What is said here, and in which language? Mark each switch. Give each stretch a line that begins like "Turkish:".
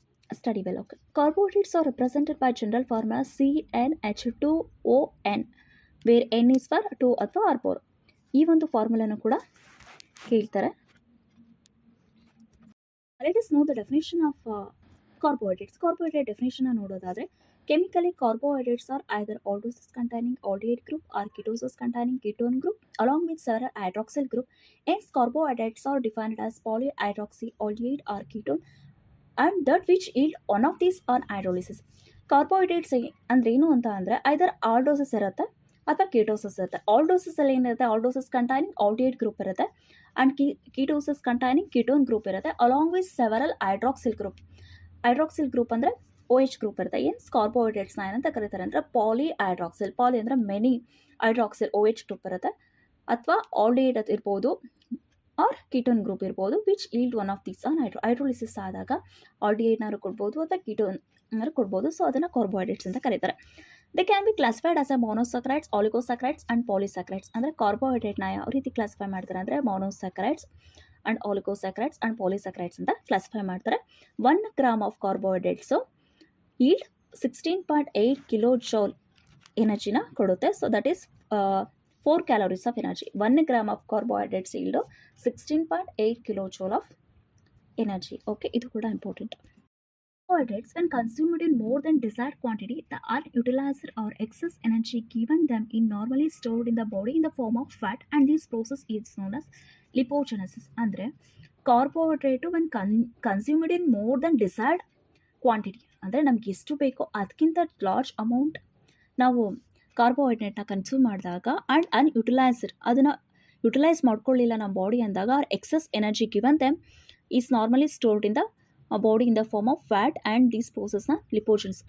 English: Study well. Okay, carbohydrates are represented by general formula CnH2ON where N is for 2 ಅಥವಾ R4.
Kannada: ಈ ಒಂದು ಫಾರ್ಮುಲಾನು ಕೂಡ ಕೇಳ್ತಾರೆ.
English: Let us know the definition of carbohydrates. Carbohydrate definition ನೋಡೋದಾದರೆ, chemically carbohydrates are either aldoses containing aldehyde group or ketosis containing ketone group along with several hydroxyl group. Hence carbohydrates are defined as polyhydroxyaldehyde or ketone and that which yield one of these on hydrolysis.
Kannada: Carbohydrates ಅಂದರೆ ಏನು ಅಂತ ಅಂದರೆ ಐದರ್ ಆಲ್ಡೋಸಸ್ ಇರುತ್ತೆ ಅಥವಾ ಕೀಟೋಸಸ್ ಇರುತ್ತೆ. ಆಲ್ಡೋಸಸಲ್ಲಿ ಏನಿರುತ್ತೆ, ಆಲ್ಡೋಸಸ್ containing aldehyde group ಇರುತ್ತೆ and ಕೀಟೋಸಸ್ containing ketone group ಇರುತ್ತೆ
English: Along with several hydroxyl group.
Kannada: Hydroxyl group ಅಂದರೆ OH ಗ್ರೂಪ್ ಇರುತ್ತೆ. ಏನು ಕಾರ್ಬೋಹೈಡ್ರೇಟ್ಸ್ನ ಏನಂತ ಕರೀತಾರೆ ಅಂದರೆ ಪಾಲಿಹೈಡ್ರಾಕ್ಸಿಲ್. ಪಾಲಿ ಅಂದರೆ ಮೆನಿ, ಹೈಡ್ರಾಕ್ಸಿಲ್ OH ಗ್ರೂಪ್ ಇರುತ್ತೆ ಅಥವಾ ಆಲ್ಡಿಹೈಡ್ ಇರ್ಬೋದು ಆರ್ ಕೀಟೋನ್ ಗ್ರೂಪ್ ಇರ್ಬೋದು
English: which yield one of these on hydrolysis
Kannada: ಆದಾಗ ಆಲ್ಡಿಹೈಡ್ನಾರು ಕೊಡ್ಬೋದು ಅಥವಾ ಕೀಟೋನ್ನಾರು ಕೊಡ್ಬೋದು.
English: so
Kannada: ಅದನ್ನು ಕಾರ್ಬೋಹೈಡ್ರೇಟ್ಸ್ ಅಂತ ಕರೀತಾರೆ.
English: They can be classified as a monosaccharides, oligosaccharides and polysaccharides.
Kannada: ಅಂದರೆ ಕಾರ್ಬೋಹೈಡ್ರೇಟ್ನ ಯಾವ ರೀತಿ ಕ್ಲಾಸಿಫೈ ಮಾಡ್ತಾರೆ ಅಂದರೆ ಮೊನೋಸಕ್ರೈಡ್ಸ್ ಆ್ಯಂಡ್ ಆಲಿಗೋಸಕ್ರೈಡ್ಸ್ ಆ್ಯಂಡ್ ಪಾಲಿಸಕ್ರೈಡ್ಸ್ ಅಂತ ಕ್ಲಾಸಿಫೈ ಮಾಡ್ತಾರೆ. 1 gram of carbohydrates yield 16.8 kilo joule ಎನರ್ಜಿನ ಕೊಡುತ್ತೆ.
English: So that is 4 calories of energy. 1 gram of carbohydrates yield 16.8 kilo joule of energy.
Kannada: Okay, ಇದು ಕೂಡ important.
English: Carbohydrates, when consumed in more than desired quantity, the unutilized or excess energy given them is normally stored in the body in the form of fat, and this process is known as lipogenesis.
Kannada: ಅಂದರೆ carbohydrate
English: when consumed in more than desired quantity,
Kannada: ಅಂದರೆ ನಮ್ಗೆ ಎಷ್ಟು ಬೇಕೋ ಅದಕ್ಕಿಂತ large amount ನಾವು ಕಾರ್ಬೋಹೈಡ್ರೇಟ್ನ consume ಮಾಡಿದಾಗ and unutilised, ಅದನ್ನು utilise ಮಾಡ್ಕೊಳ್ಳಿಲ್ಲ ನಮ್ಮ ಬಾಡಿ ಅಂದಾಗ
English: Are excess energy given them is normally stored in the body in the form of fat and these ಪ್ರೋಸೆಸ್ನ lipogenesis.